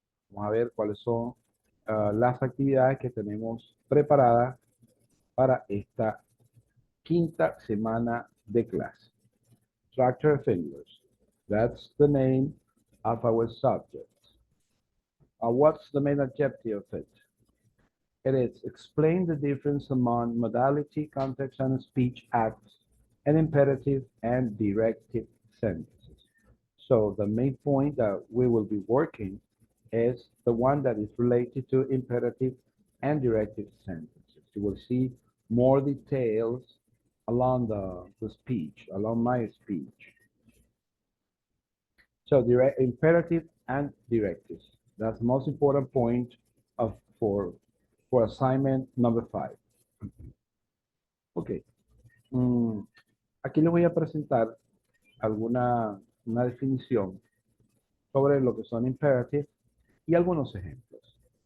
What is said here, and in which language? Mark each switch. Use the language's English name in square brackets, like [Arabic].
[Spanish] Vamos a ver cuáles son las actividades que tenemos preparadas para esta quinta semana de clase. [English] Structure of English. That's the name of our subject. What's the main objective of it? It is explain the difference among modality, context, and speech acts, and imperative and directive sentences. So the main point that we will be working is the one that is related to imperative and directive sentences. You will see more details along the speech, along my speech. So direct imperative and directives. That's the most important point of for assignment number 5. Ok. [Spanish] Mm, Aquí les voy a presentar una definición sobre lo que son imperatives y algunos ejemplos.